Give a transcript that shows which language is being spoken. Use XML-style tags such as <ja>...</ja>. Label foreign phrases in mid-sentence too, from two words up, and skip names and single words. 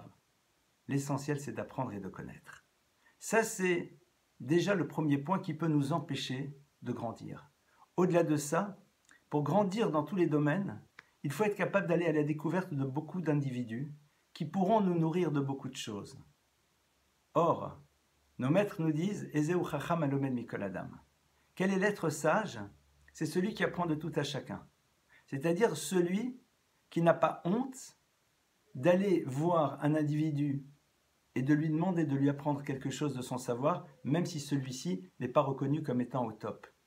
<fr>L'essentiel, c'est d'apprendre et de connaître. Ça, c'est déjà le premier point qui peut nous empêcher de grandir. Au-delà de ça, pour grandir dans tous les domaines, il faut être capable d'aller à la découverte de beaucoup d'individus qui pourront nous nourrir de beaucoup de choses. Or, nos maîtres nous disent «</fr> <he>Ezeu chacham alomed mikol adam ».</he> <fr>Quel est l'être sage? C'est celui qui apprend de tout à chacun. C'est-à-dire celui qui n'a pas honte d'aller voir un individu et de lui demander de lui apprendre quelque chose de son savoir, même si celui-ci n'est pas reconnu comme étant au top.</fr>